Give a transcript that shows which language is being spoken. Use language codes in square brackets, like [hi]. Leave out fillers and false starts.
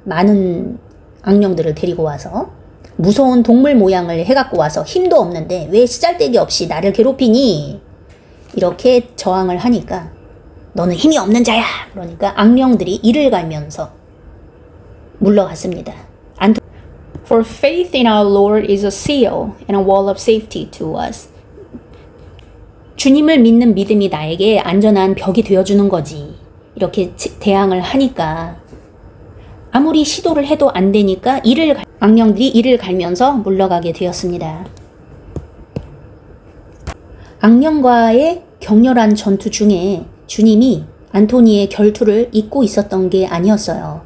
[ko] 많은 악령들을 데리고 와서 무서운 동물 모양을 해갖고 와서 힘도 없는데 왜 쓰잘데기 없이 나를 괴롭히니? 이렇게 저항을 하니까 너는 힘이 없는 자야. 그러니까 악령들이 이를 갈면서 물러갔습니다. [en] For faith in our Lord is a seal and a wall of safety to us. [ko] 주님을 믿는 믿음이 나에게 안전한 벽이 되어주는 거지. 이렇게 대항을 하니까 아무리 시도를 해도 안 되니까 악령들이 이를 갈면서 물러가게 되었습니다. 악령과의 격렬한 전투 중에 주님이 안토니의 결투를 잊고 있었던 게 아니었어요.